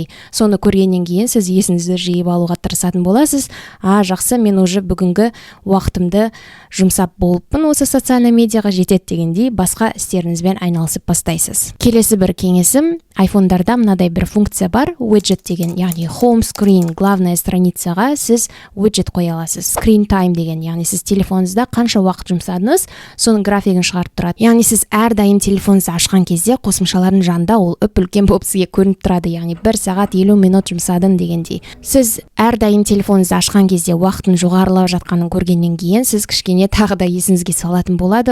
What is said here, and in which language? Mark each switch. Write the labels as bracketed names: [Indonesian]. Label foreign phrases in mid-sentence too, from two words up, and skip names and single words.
[Kazakh] Соны көргеннен кейін сіз есіңізді жиып алуға тырысатын боласыз. Жақсы, мен уже бүгінгі уақытымды жұмсап болыппын, осы [Russian] социальный медиаға [Kazakh] жетеді дегендей басқа істеріңізбен айналысып бастайсыз. Келесі бір кеңесім, айфондарда мынадай бір функция бар, widget деген, яғни [English] home screen, [Russian] главная страницаға [Kazakh] сіз widget қоя аласыз. [English] Screen time [Kazakh] деген, яғни сіз телефоныңызда қанша уақыт жұмсадыңыз, соның графигін шығарып тұрады. Яғни сіз әрдайым телефоныңызды ашқан кезде қосымшалардың жанында ол үлкен болып сізге көрініп тұрады, яғни 1 сағат 50 минут жұмсадым дегендей. Сіз әрдайым телефоныңызды ашқан кезде уақытын жоғарылап жатқанын көргеннен кейін сіз кішкене тағы да есіңізге салатын болады.